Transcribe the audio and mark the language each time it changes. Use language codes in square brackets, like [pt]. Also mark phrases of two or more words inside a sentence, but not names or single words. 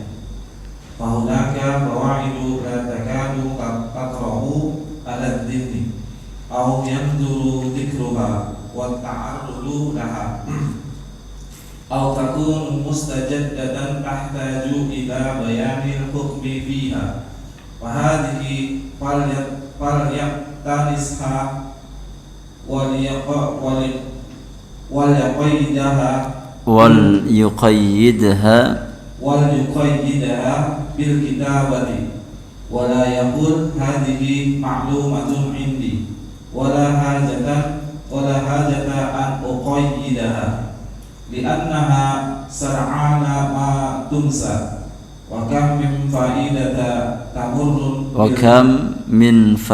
[ar] فهناك قواعد لا تكاد تطرأ على الذهن أو يندر ذكرها وتعرض لها أو تكون مستجدة تحتاج إلى بيان الحكم فيها وهذه فليقتنصها وليقيدها بالكتابة ولا يقول هذه معلومة عندي ولا حاجة أن أقيدها لأنها سرعان ما تنسى وكم من